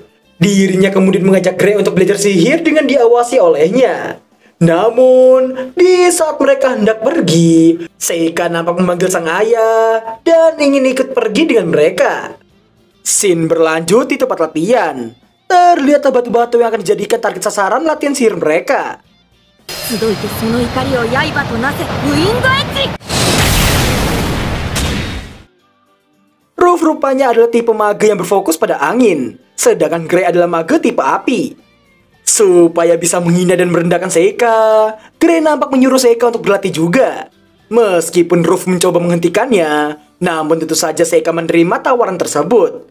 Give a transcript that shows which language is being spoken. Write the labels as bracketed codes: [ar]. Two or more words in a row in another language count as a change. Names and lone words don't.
[id] Dirinya kemudian mengajak Grey untuk belajar sihir dengan diawasi olehnya. Namun, di saat mereka hendak pergi, Seika nampak memanggil sang ayah dan ingin ikut pergi dengan mereka. Scene berlanjut di tempat latihan. Terlihat batu-batu yang akan dijadikan target sasaran latihan sihir mereka. [ja] 集いてその怒りを刃となせウィンドエッジ [id] Ruff rupanya adalah tipe mage yang berfokus pada angin, sedangkan Grey adalah mage tipe api. Supaya bisa menghina dan merendahkan Seika, Grey nampak menyuruh Seika untuk berlatih juga. Meskipun Ruff mencoba menghentikannya, namun tentu saja Seika menerima tawaran tersebut.